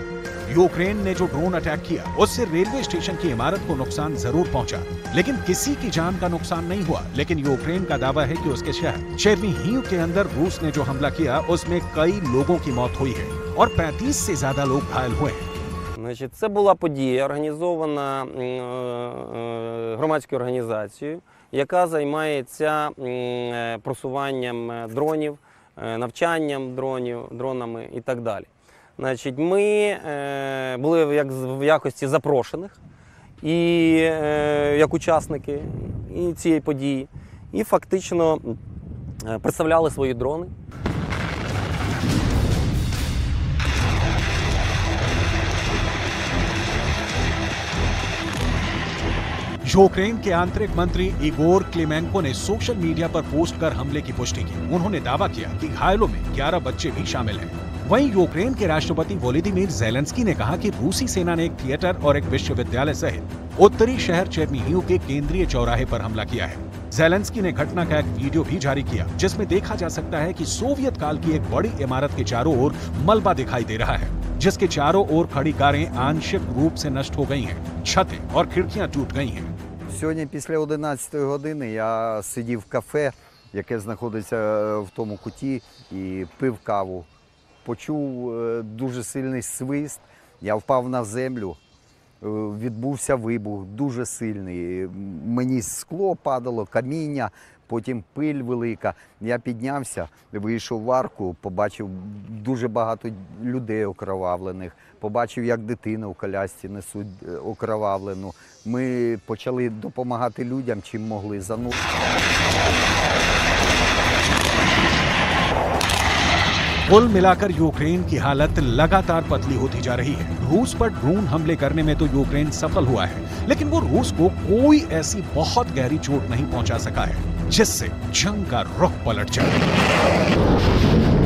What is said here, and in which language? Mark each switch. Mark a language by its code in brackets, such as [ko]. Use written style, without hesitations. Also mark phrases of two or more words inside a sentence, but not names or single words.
[hi] यूक्रेन ने जो [en] drone attack [hi] किया उससे रेलवे स्टेशन की इमारत को नुकसान जरूर पहुंचा, लेकिन किसी की जान का नुकसान नहीं हुआ। लेकिन यूक्रेन का दावा है कि उसके शहर चेर्निहिव के अंदर रूस ने जो हमला किया उसमें कई लोगों की मौत हुई है और 35 से ज्यादा लोग घायल हुए हैं। [uk] Значить, це була подія, організована громадською організацією, яка займається просуванням дронів, навчанням дронами і так далі. Значить, ми були в якості запрошених і як учасники цієї події. і фактично представляли свої дрони. [hi] यूक्रेन के आंतरिक मंत्री इगोर क्लेमेंको ने [en] social media [hi] पर पोस्ट कर हमले की पुष्टि की। उन्होंने दावा किया कि घायलों में 11 बच्चे भी शामिल हैं। वहीं यूक्रेन के राष्ट्रपति वोलोदिमीर ज़ेलेंस्की ने कहा कि रूसी सेना ने एक थिएटर और एक विश्वविद्यालय सहित उत्तरी शहर चेरनीहिव के केंद्रीय चौराहे पर हमला किया है। ज़ेलेंस्की ने घटना का एक वीडियो भी जारी किया, जिसमें देखा जा सकता है कि सोवियत काल की एक बड़ी इमारत के चारों ओर मलबा दिखाई दे रहा है, जिसके चारों ओर खड़ी कारें आंशिक रूप से नष्ट हो गई हैं, छतें और खिड़कियां टूट गई हैं। [uk] Сьогодні після 11 години я сидів в кафе, яке знаходиться в тому куті, і пив каву. Почув дуже сильний свист, я впав на землю, відбувся вибух дуже сильний. Мені скло падало, каміння, потім пиль велика. Я піднявся, вийшов в арку, побачив дуже багато людей окровавлених. Побачив, як дитину в колясці несуть окровавлену. Ми почали допомагати людям, чим могли. [hi] कुल मिलाकर यूक्रेन की हालत लगातार पतली होती जा रही है। रूस पर ड्रोन हमले करने में तो यूक्रेन सफल हुआ है, लेकिन वो रूस को कोई ऐसी बहुत गहरी चोट नहीं पहुंचा सका है जिससे जंग का रुख पलट जाए।